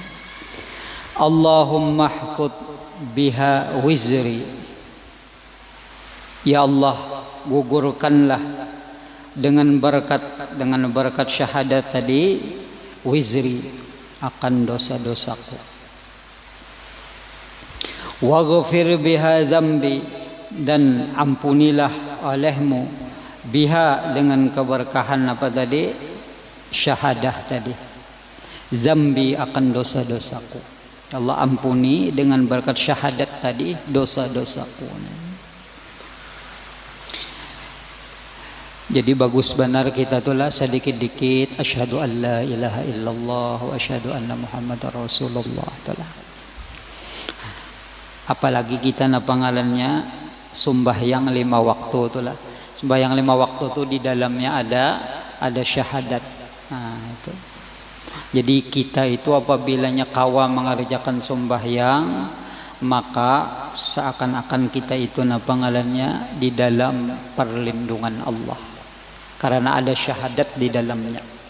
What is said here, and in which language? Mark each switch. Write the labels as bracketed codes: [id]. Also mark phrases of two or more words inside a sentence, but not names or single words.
[ar] اللهم حط بها وزري. [id] Ya Allah, gugurkanlah dengan berkat syahadat tadi wizri, akan dosa-dosaku. [ar] واغفر بها ذنبي, [id] dan ampunilah olehmu biha, dengan keberkahan apa tadi, syahadah tadi, dzambi, akan dosa-dosaku. Allah ampuni dengan berkat syahadat tadi dosa-dosaku. [bjn] Jadi bagus benar kita tulah sedikit-dikit [ar] أشهد أن لا إله إلا الله وأشهد أن محمدا رسول الله [bjn] tulah. Apalagi kita na pangalannya sembahyang 5 waktu tulah. [id] Sembahyang 5 waktu itu di dalamnya ada syahadat. Nah, itu. [bjn] Jadi kita itu apabila kawa mengerjakan sembahyang, maka seakan-akan kita itu na pangalannya di dalam perlindungan Allah, karena ada syahadat di dalamnya.